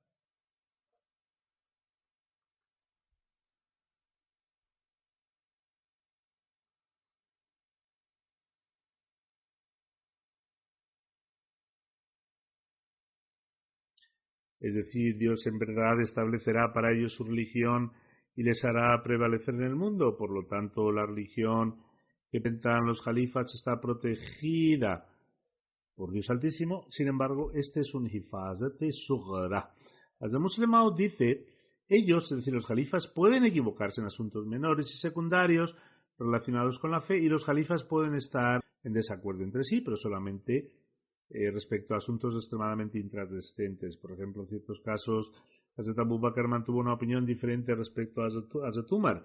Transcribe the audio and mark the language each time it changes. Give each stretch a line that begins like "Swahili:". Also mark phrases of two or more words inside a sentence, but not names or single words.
Spanish: es decir, Dios en verdad establecerá para ellos su religión y les hará prevalecer en el mundo. Por lo tanto, la religión que presentan los jalifas está protegida por Dios Altísimo. Sin embargo, este es un
Urdu: حفاظت صغریٰ.
Spanish: Hazrat Musleh Maud dice, ellos, es decir, los jalifas, pueden equivocarse en asuntos menores y secundarios relacionados con la fe, y los jalifas pueden estar en desacuerdo entre sí, pero solamente respecto a asuntos extremadamente intrascendentes. Por ejemplo, en ciertos casos, Hazrat Abu Bakr mantuvo una opinión diferente respecto a Hazrat Umar.